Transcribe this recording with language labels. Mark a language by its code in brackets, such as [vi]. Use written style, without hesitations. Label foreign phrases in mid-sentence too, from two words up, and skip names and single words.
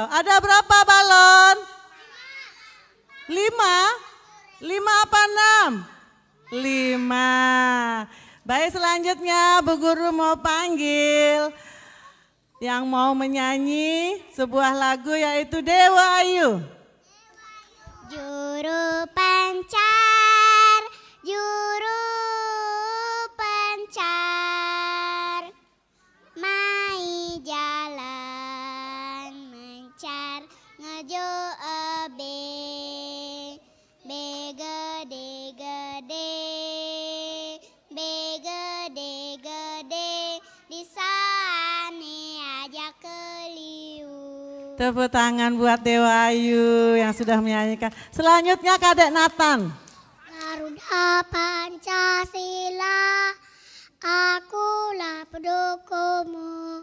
[id] Ada berapa balon? 5? 5 apa 6? 5. Baik, selanjutnya Bu Guru mau panggil yang mau menyanyi sebuah lagu yaitu Dewa Ayu. [ban] Juru pencar, juru pencar, mai jalan mencar ngejo ebe, be gede gede, be gede gede, di sana aja keliu. [id] Tepuk tangan buat Dewa Ayu yang sudah menyanyikan. Selanjutnya Kadek Nathan. Garuda Pancasila, akulah pendukungmu.